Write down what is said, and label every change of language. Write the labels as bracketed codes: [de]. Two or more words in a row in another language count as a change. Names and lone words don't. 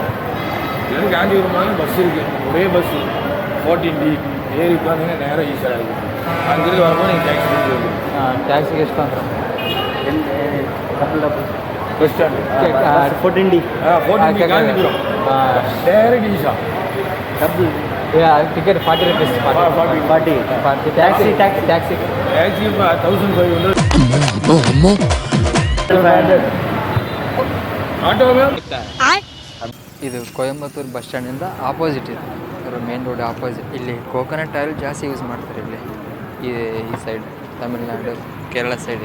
[ta] எனக்கு காஞ்சிபுரம் போனால் பஸ் இருக்குது, ஒரே பஸ்ஸு 14D ஏறி உட்காந்துங்க நேராக ஈஸியாக இருக்குது. அங்கிருந்து வரும்போது நீங்கள் டாக்ஸி பிடிச்சி வருது. [kn] ಟ್ಯಾಕ್ಸಿಗೆ ಎಷ್ಟು ಅಂದ್ರೆ ಡಬಲ್ [en] bus stand [ta] 14D 14D காஞ்சிபுரம் [en] direct easy [kn] ಡಬಲ್ ಟಿಕೆಟ್ 40 rupees 40 ಟ್ಯಾಕ್ಸಿ [ta] டாக்ஸி இப்போ 1500 ಆಟೋ [kn] ಇದು ಕೊಯಂಬತ್ತೂರು ಬಸ್ ಸ್ಟ್ಯಾಂಡಿಂದ ಆಪೋಸಿಟ್ ಇದೆ, [en] main road opposite. [kn] ಇಲ್ಲಿ [en] coconut oil [kn] ಜಾಸ್ತಿ ಯೂಸ್ ಮಾಡ್ತಾರೆ ಇಲ್ಲಿ ಈ ಸೈಡ್, ತಮಿಳ್ನಾಡು ಕೇರಳ ಸೈಡ್.